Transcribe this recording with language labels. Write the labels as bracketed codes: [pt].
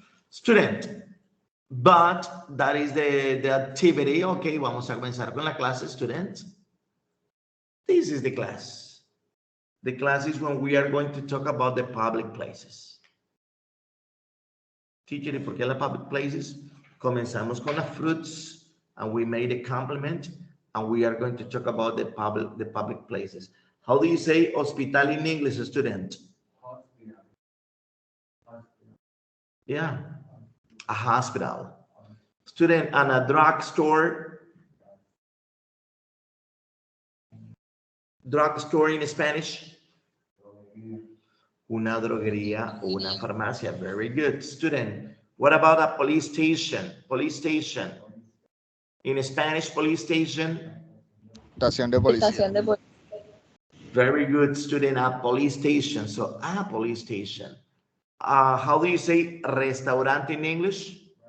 [en] Student, but that is the activity. Okay, [es] vamos a comenzar con la clase, [en] student. This is the class. The class is when we are going to talk about the public places. [es] Teacher, ¿y por qué las [en] public places? [es] Comenzamos con las [en] fruits, and we made a complement. And we are going to talk about the public places. How do you say hospital in English, student? Yeah, a hospital. Student, and a drugstore. Drugstore in Spanish. [es] una droguería o una farmacia. [en] Very good, student. What about a police station? Police station. In Spanish, police station. [es] Estación de policía. Estación de policía. [en] Very good, student. A police station. So a police station. How do you say restaurant in English?